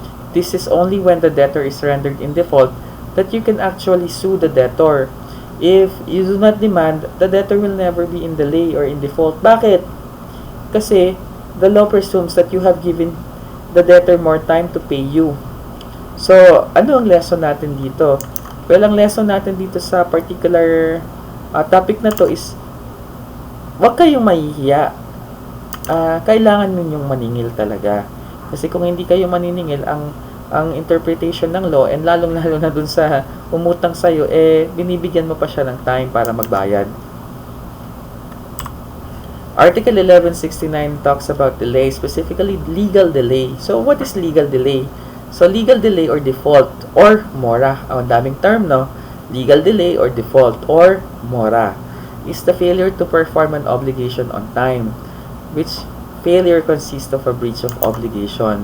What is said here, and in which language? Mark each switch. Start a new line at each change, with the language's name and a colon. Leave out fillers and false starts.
English: This is only when the debtor is rendered in default that you can actually sue the debtor. If you do not demand, the debtor will never be in delay or in default.
Filipino: Bakit?
English: Kasi the law presumes that you have given the debtor more time to pay you.
Filipino: So, ano ang lesson natin dito? Well, ang lesson natin dito sa particular topic na to is, wag kayong mahihiya. Kailangan ninyong maningil talaga. Kasi kung hindi kayo maniningil, ang interpretation ng law, and lalong-lalo na dun sa umutang sa'yo, binibigyan mo pa siya ng time para magbayad.
English: Article 1169 talks about delay, specifically legal delay. So, what is legal delay? So, legal delay or default or mora.
Filipino: Ang daming term, no?
English: Legal delay or default or mora is the failure to perform an obligation on time, which failure consists of a breach of obligation.